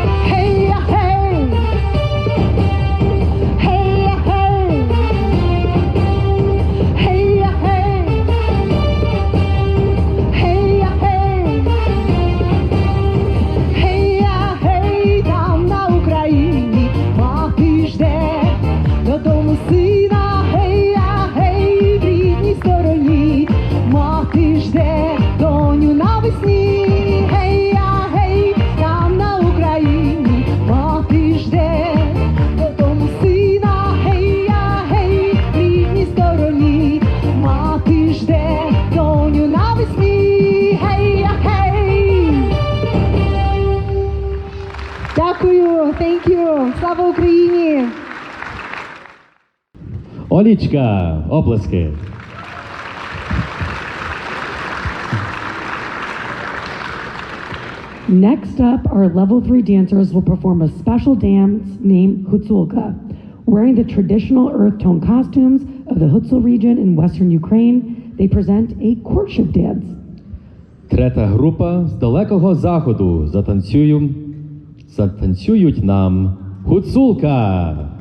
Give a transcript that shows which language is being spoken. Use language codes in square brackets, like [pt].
[uk] Hey ya hey, hey ya hey, hey ya hey, hey ya hey, hey я, гей, там на Україні, мати жде додому сина. Гей я, гей, в рідній стороні, мати жде доню навесні. Гей я, гей, там на Україні, мати жде додому сина. Гей я, гей, в рідній стороні, мати жде доню навесні. Гей я, гей. Дякую, [en] thank you. [uk] Слава Україні! Олічка, оплески. [en] Next up, our level 3 dancers will perform a special dance named Hutsulka. Wearing the traditional earth tone costumes of the Hutsul region in western Ukraine, they present a courtship dance. [uk] Третя група з далекого заходу затанцюють нам Hutsulka.